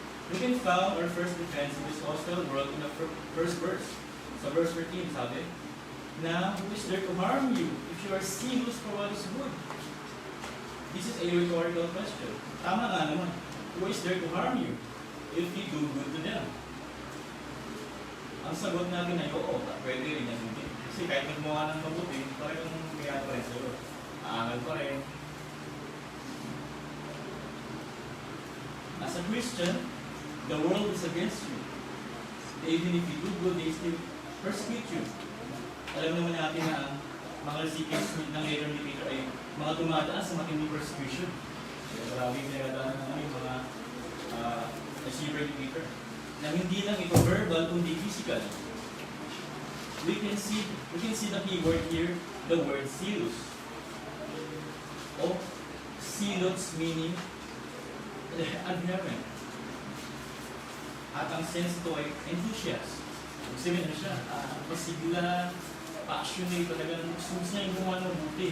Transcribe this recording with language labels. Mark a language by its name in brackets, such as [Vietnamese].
[English] We can found our first defense in this hostile world in the first verse. So verse 13, sabi, now who is there to harm you if you are zealous for what is good? This is a rhetorical question. [Filipino] Tama nga naman. [English] Who is there to harm you if you do good to them? [Filipino] Ang sagot natin ay oo, pwede rin yan hindi. Kasi kahit nagmukha ng mabuti, parang kaya pa rin sa'yo. Aangal pa rin. [English] As a Christian, the world is against you. Even if you do good, they still persecute you. [Filipino] Alam naman natin na ang mga recipients ng letter ni Peter ay mga dumadaan sa matinding persecution. Maraming pinagdaanan na yung mga receiver ni Peter. Na hindi lang ito verbal, kundi physical. [English] We can see the key word here, the word zealous. O zealous meaning adherent. [Filipino] At ang sense ito ay enthusiast. Ibig sabihin na siya, masigla, passionate, talagang gusto niya yung gumawa ng mabuti.